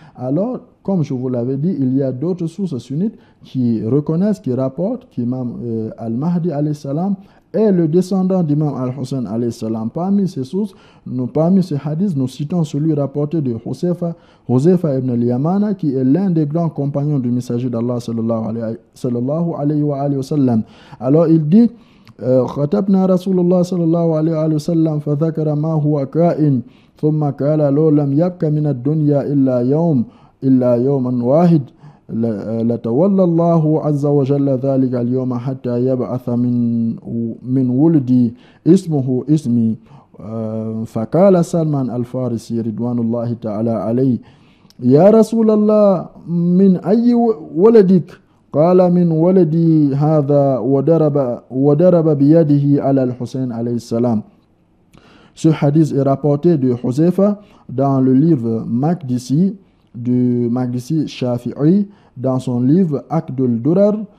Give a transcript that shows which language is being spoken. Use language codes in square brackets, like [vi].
[fr] Alors, comme je vous l'avais dit, il y a d'autres sources sunnites qui reconnaissent, qui rapportent qu'Imam Al-Mahdi alayhi salam est le descendant d'Imam Al-Hussein alayhi salam. Parmi ces sources, parmi ces hadiths, nous citons celui rapporté de Huzaifa ibn al-Yamana, qui est l'un des grands compagnons du messager d'Allah sallallahu alayhi wa sallam. Alors il dit [ar] خطبنا رسول الله صلى الله عليه وآله وسلم فذكر ما هو كائن ثم قال لو لم يبق من الدنيا إلا يوما واحد لتولى الله عز وجل ذلك اليوم حتى يبعث من ولدي اسمه اسمي فقال سلمان الفارسي رضوان الله تعالى عليه يا رسول الله من أي ولدك قال من ولدي هذا وضرب بيده على الحسين عليه السلام. [fr] Ce hadith est rapporté de Huzaifa dans le livre Maqdisi du Maqdisi Shafi'i, dans son livre Aqdul Durar,